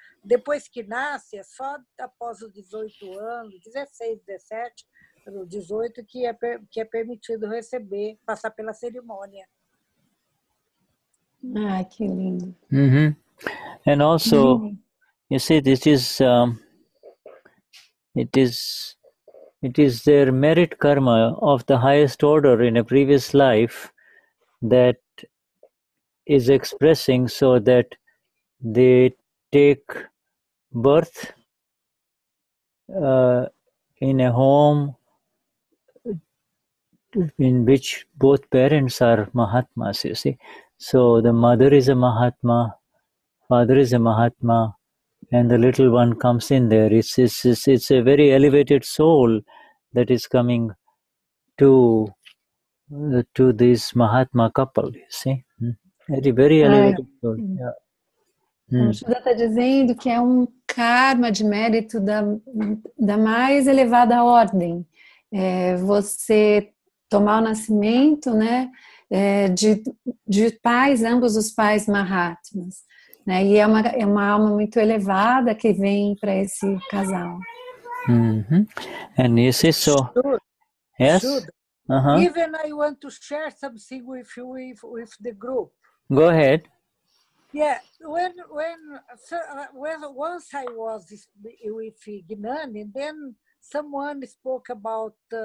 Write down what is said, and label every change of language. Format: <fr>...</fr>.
<pt>Depois que nasce, é só após os 18 anos, 16, 17, 18, que é permitido receber, passar pela cerimônia. Que lindo.</pt> <en>And also, you see, this is it is their merit karma of the highest order in a previous life that is expressing, so that they take birth in a home in which both parents are Mahatmas, you see. So the mother is a Mahatma, father is a Mahatma, and the little one comes in there. It's a very elevated soul that is coming to this Mahatma couple, you see. Very elevated soul.</en> <pt>O Shuddha está dizendo que é um karma de mérito da mais elevada ordem. Você tomar o nascimento, né, de pais, ambos os pais Mahatmas, né, e é uma alma muito elevada que vem para esse casal.</pt> <en>And you see, so yes, Even I want to share something with the group. Go ahead. Yeah, when once I was with Gnani, and then someone spoke about</en>